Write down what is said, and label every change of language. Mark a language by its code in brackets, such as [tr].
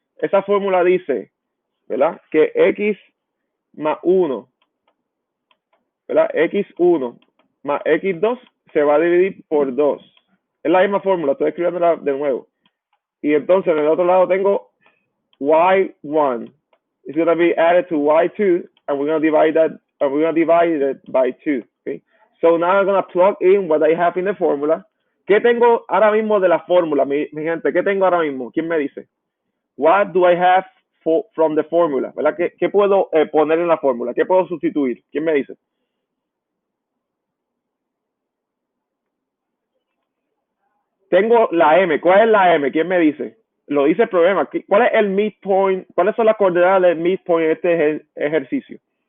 [es] Esa fórmula dice, ¿verdad? Que X más 1, ¿verdad? X1 más X2 se va a dividir por 2. Es la misma fórmula, estoy escribiéndola de nuevo. Y entonces en el otro lado tengo Y1. [en] It's going to be added to Y2, and we're going to divide that, and we're going to divide it by 2. Okay? So now I'm going to plug in what I have in the formula. [es] ¿Qué tengo ahora mismo de la fórmula, mi gente? ¿Qué tengo ahora mismo? ¿Quién me dice? [en] What do I have from the formula? [es] ¿Verdad? ¿Qué puedo poner en la fórmula? ¿Qué puedo sustituir? ¿Quién me dice? Tengo la M. ¿Cuál es la M? ¿Quién me dice? Lo dice el problema. ¿Cuál es el midpoint? ¿Cuáles son las coordenadas del midpoint en este ejercicio?